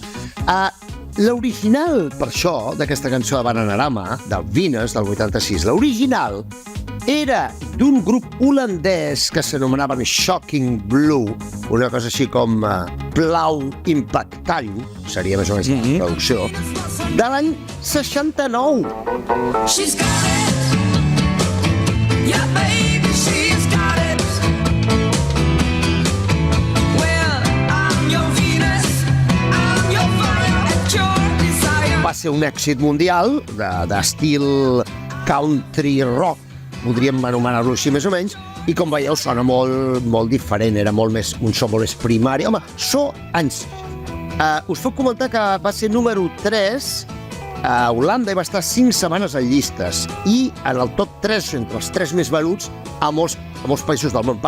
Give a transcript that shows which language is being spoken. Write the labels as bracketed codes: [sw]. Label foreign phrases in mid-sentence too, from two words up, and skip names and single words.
[ca] L'original, per això, d'aquesta cançó de Bananarama, del Venus, del 86, l'original era d'un grup holandès que s'anomenaven Shocking Blue, una cosa així com blau impactant, seria més o menys la traducció, de l'any 69. [en] She's got it. Yeah, baby, she's got it. Well, I'm your Venus. I'm your fire and your desire. [ca] Va ser un èxit mundial d'estil [en] country rock, [ca] podríem anomenar-lo així més o menys, i com veieu sona molt diferent, era un so molt més primari. Home, us puc comentar que va ser número 3 a Holanda i va estar 5 setmanes en llistes i en el top 3, entre els 3 més venuts a molts països del món.